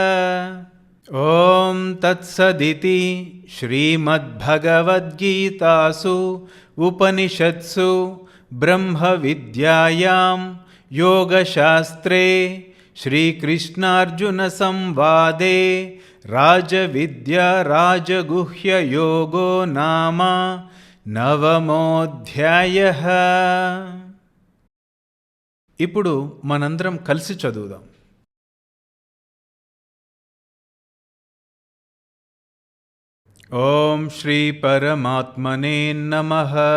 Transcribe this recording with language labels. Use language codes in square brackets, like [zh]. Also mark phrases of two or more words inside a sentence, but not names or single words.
[sa] ॐ तत्सदिति श्रीमद्भगवद्गीतासु उपनिषत्सु ब्रह्मविद्यायां योगशास्त्रे श्रीकृष्णार्जुनसंवादे राजविद्या राजगुह्ययोगो नाम 9వ అధ్యాయः। [te] ఇప్పుడు మనందరం కలిసి చదువుదాం. [sa] ఓం శ్రీ పరమాత్మనే నమః.